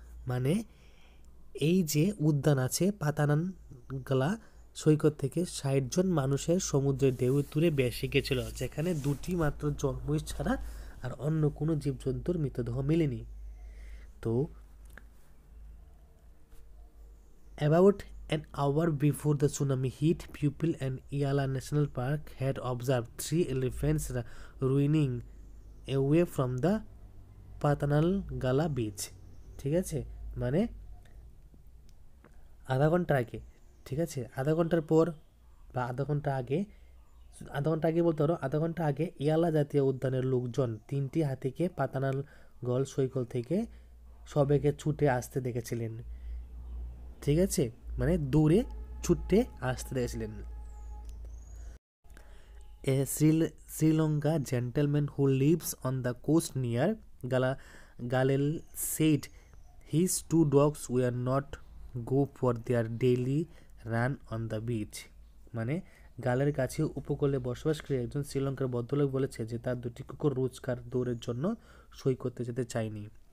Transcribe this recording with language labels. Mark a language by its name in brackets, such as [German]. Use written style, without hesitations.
[Bangla] মানে এই যে উদ্যান আছে পাতানানগালা সৈকত থেকে 60 জন মানুষের সমুদ্রের ঢেউ তুলে ভেসে গেছিল, যেখানে 2টি মাত্র জলমহিষ ছাড়া আর অন্য কোনো জীবজন্তুর মৃতদেহ মেলেনি। [English] তো about an hour before the tsunami hit, people in Yala National Park had observed 3 elephants running away from the Patanangala beach. [Bangla] ঠিক আছে, মানে আধা ঘন্টা আগে, ঠিক আছে, আধা ঘন্টার পর বা আধা ঘন্টা আগে বলতে পারো, আধা ঘন্টা আগে ইয়ালা জাতীয় উদ্যানের লোকজন 3টি হাতিকে পাতানালগল সৈকত থেকে সবেগে ছুটে আসতে দেখেছিলেন। ঠিক আছে, মানে দূরে ছুটে আসতে দেখেছিলেন। [English] A Sri Lanka gentleman who lives on the coast near Galil said his 2 dogs were not go for their daily run on the beach. [Bangla] মানে গালের কাছে উপকূলে বসবাসকারী একজন শ্রীলঙ্কার ভদ্রলোক বলেছে যে তার 2টি কুকুর রোজকার দৌড়ের জন্য সৈকতে যেতে চায়নি।